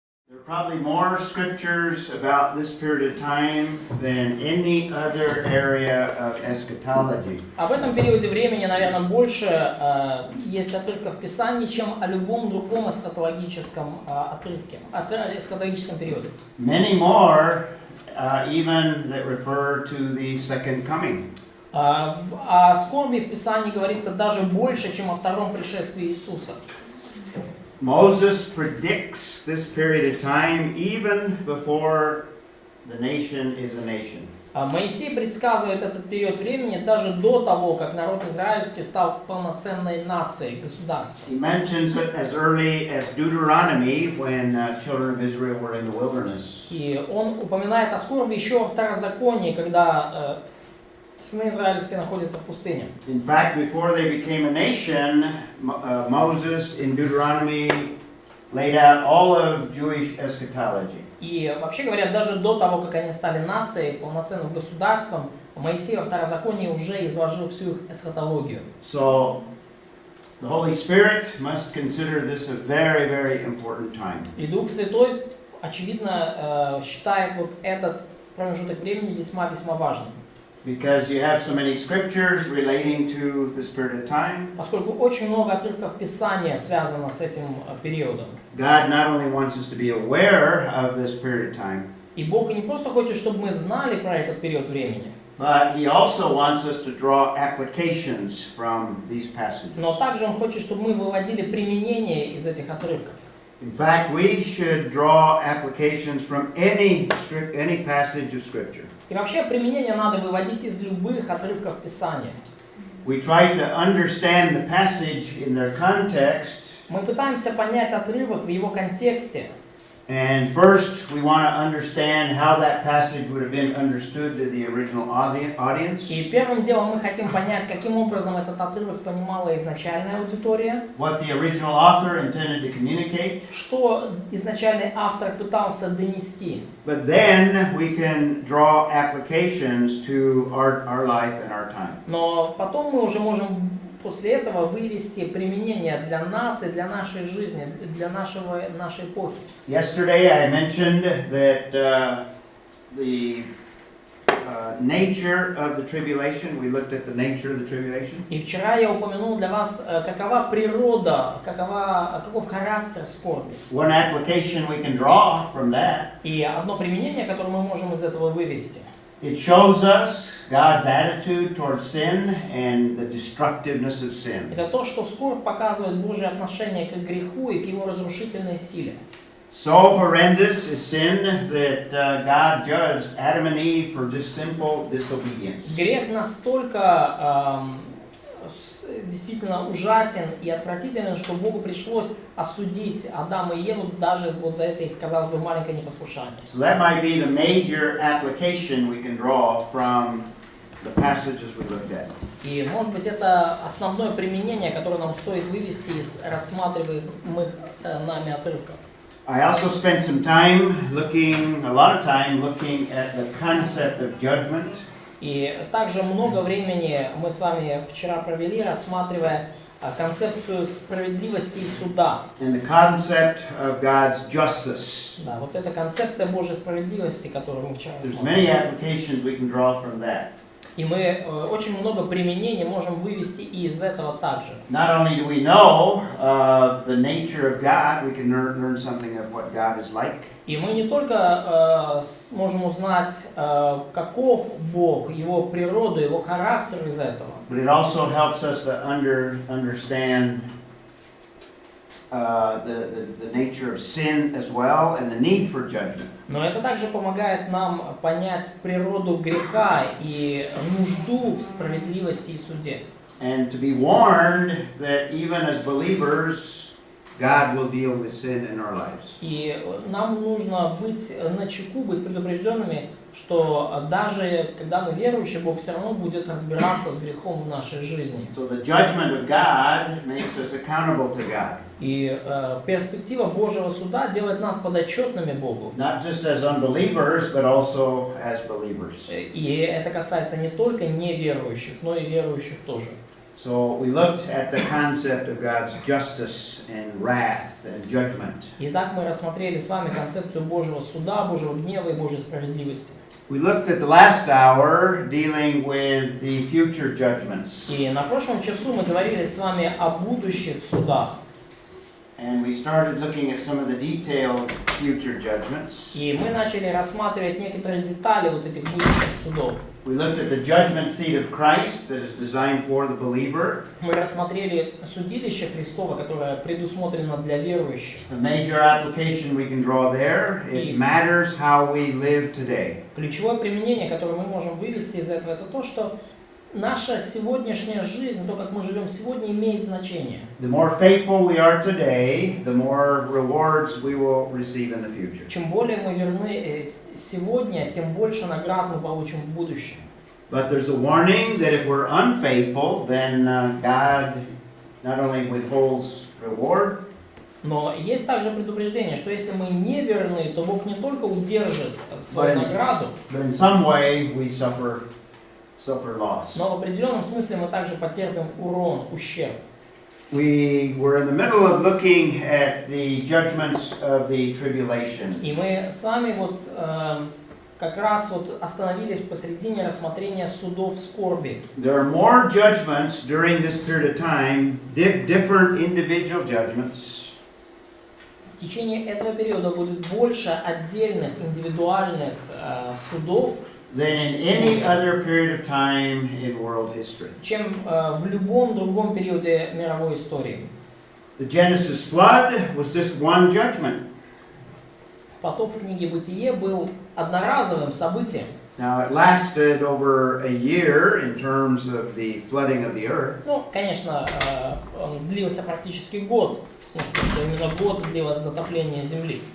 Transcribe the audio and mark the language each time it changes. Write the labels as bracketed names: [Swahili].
[English] There are probably more scriptures about this period of time than any other area of eschatology. [Russian] Об этом периоде времени, наверное, больше есть отрывков в Писании, чем о любом другом эсхатологическом отрывке, эсхатологическом периоде. [English] Many more, even that refer to the second coming. [Russian] О скорби в Писании говорится даже больше, чем о втором пришествии Иисуса. [English] Moses predicts this period of time even before the nation is a nation. [Russian] Моисей предсказывает этот период времени даже до того, как народ израильский стал полноценной нацией, государством. [English] He mentions it as early as Deuteronomy when children of Israel were in the wilderness. [Russian] И он упоминает о скорби еще во Второзаконии, когда сыны израильские находятся в пустыне. [English] In fact, before they became a nation, Moses in Deuteronomy laid out all of Jewish eschatology. [Russian] И вообще говоря, даже до того, как они стали нацией, полноценным государством, Моисей во Второзаконии уже изложил всю их эсхатологию. [English] So, the Holy Spirit must consider this a very, very important time. [Russian] И Дух Святой, очевидно, считает вот этот промежуток времени весьма-весьма важным. [English] Because you have so many scriptures relating to this period of time. [Russian] Поскольку очень много отрывков Писания связано с этим периодом. [English] God not only wants us to be aware of this period of time, [Russian] И Бог не просто хочет, чтобы мы знали про этот период времени, [English] but He also wants us to draw applications from these passages. [Russian] но также Он хочет, чтобы мы выводили применение из этих отрывков. [English] In fact, we should draw applications from any passage of Scripture. [Russian] И вообще применение надо выводить из любых отрывков Писания. [English] We try to understand the passage in their context. [Russian] Мы пытаемся понять отрывок в его контексте. [English] And first, we want to understand how that passage would have been understood to the original audience. [Russian] И первым делом мы хотим понять, каким образом этот отрывок понимала изначальная аудитория. [English] What the original author intended to communicate. [Russian] Что изначальный автор пытался донести. [English] But then we can draw applications to our life and our time. [Russian] Но потом мы уже можем после этого вывести применение для нас и для нашей жизни, для нашей эпохи. [English] Yesterday I mentioned that the nature of the tribulation. We looked at the nature of the tribulation. [Russian] И вчера я упомянул для вас, какова природа, каков характер скорби. [English] One application we can draw from that. [Russian] И одно применение, которое мы можем из этого вывести. [English] It shows us God's attitude towards sin and the destructiveness of sin. [Russian] Это то, что скорбь показывает Божье отношение к греху и к его разрушительной силе. [English] So horrendous is sin that God judged Adam and Eve for just simple disobedience. [Russian] Грех настолько действительно ужасен и отвратителен, что Богу пришлось осудить Адама и Еву даже вот за это их, казалось бы, маленькое непослушание. [English] So that might be the major application we can draw from the passages we looked at. [Russian] И, может быть, это основное применение, которое нам стоит вывести из рассматриваемых нами отрывков. [English] I also spent some time a lot of time looking at the concept of judgment. [Russian] И также много времени мы с вами вчера провели, рассматривая концепцию справедливости и суда. [English] And the concept of God's justice. [Russian] Да, вот эта концепция Божьей справедливости, которую мы вчера [English] There's [Russian] рассмотрели. [English] many applications we can draw from that. [Russian] И мы очень много применений можем вывести и из этого также. [English] Not only do we know the nature of God, we can learn something of what God is like. [Russian] И мы не только можем узнать, каков Бог, Его природу, Его характер из этого. [English] But it also helps us to understand the nature of sin as well and the need for judgment. [Russian] Но это также помогает нам понять природу греха и нужду в справедливости и суде. [English] And to be warned that even as believers, God will deal with sin in our lives. [Russian] И нам нужно быть начеку, быть предупрежденными, что даже когда мы верующие, Бог все равно будет разбираться с грехом в нашей жизни. [English] So the judgment of God makes us accountable to God. [Russian] И перспектива Божьего суда делает нас подотчетными Богу. [English] Not just as unbelievers, but also as believers. [Russian] И это касается не только неверующих, но и верующих тоже. [English] So we looked at the concept of God's justice and wrath and judgment. [Russian] Итак, мы рассмотрели с вами концепцию Божьего суда, Божьего гнева и Божьей справедливости. [English] We looked at the last hour dealing with the future judgments. [Russian] И на прошлом часу мы говорили с вами о будущих судах. [English] And we started looking at some of the detailed future judgments. [Russian] И мы начали рассматривать некоторые детали вот этих будущих судов. [English] We looked at the judgment seat of Christ that is designed for the believer. [Russian] Мы рассмотрели судилище Христово, которое предусмотрено для верующих. [English] The major application we can draw there, it matters how we live today. [Russian] Ключевое применение, которое мы можем вывести из этого, это то, что наша сегодняшняя жизнь, то, как мы живем сегодня, имеет значение. [English] The more faithful we are today, the more rewards we will receive in the future. [Russian] Чем более мы верны сегодня, тем больше наград мы получим в будущем. [English] But there's a warning that if we're unfaithful, then God not only withholds reward, [Russian] Но есть также предупреждение, что если мы не верны, то Бог не только удержит свою награду, [English] but in some way we suffer loss. [Russian] но в определенном смысле мы также потерпим урон, ущерб. [English] We were in the middle of looking at the judgments of the tribulation. [Russian] И мы с вами вот как раз вот остановились посредине рассмотрения судов скорби. [English] There are more judgments during this period of time, different individual judgments. [Russian] В течение этого периода будет больше отдельных индивидуальных судов, [English] Than in any other period of time in world history. [Russian] чем в любом другом периоде мировой истории. [English] The Genesis flood was just one judgment. [Russian] Потоп в книге «Бытие» был одноразовым событием. [English] Now it lasted over a year in terms of the flooding of the earth. [Russian] Ну, конечно, он длился практически год, в смысле, что именно год длилось затопление земли.